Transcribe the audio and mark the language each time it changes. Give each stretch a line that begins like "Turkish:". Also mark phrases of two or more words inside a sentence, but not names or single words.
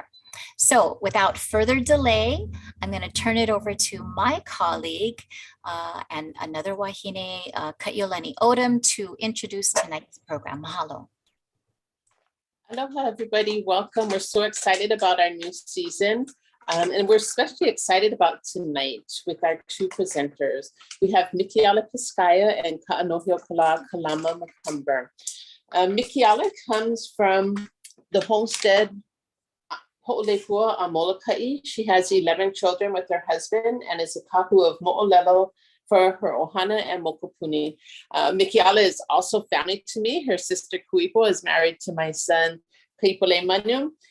English: So without further delay, I'm going to turn it over to my colleague and another Wahine, Ka'iolani Odom, to introduce tonight's program. Mahalo. Aloha, everybody. Welcome. We're so excited about our new season. And we're especially excited about tonight with our two presenters. We have Mikiʻala Pescaia and Kaʻanohiokalā Kalama-Macomber. Mikiʻala comes from the homestead Ho'olekua a Molokai. She has 11 children with her husband and is a kahu of Moʻolelo for her ohana and mokopuni. Mikiʻala is also family to me. Her sister Kuipo is married to my son Kaipole Manu.